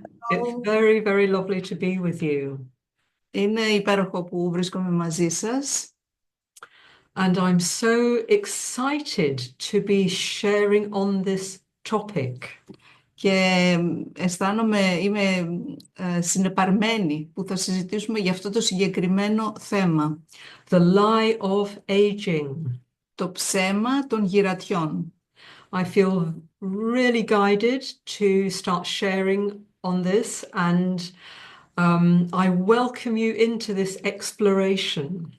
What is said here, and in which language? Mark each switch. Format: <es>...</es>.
<en>It's very, very lovely to be with you.</en> <el>Είναι υπέροχο που βρίσκομαι μαζί σας.</el> <en>And I'm so excited to be sharing on this topic.</en> <el>Και είμαι συνεπαρμένη που θα συζητήσουμε για αυτό το συγκεκριμένο θέμα.</el> <en>The lie of aging.</en> <el>Το ψέμα των γυρατιών.</el> <en>I feel really guided to start sharing on this, and I welcome you into this exploration.</en>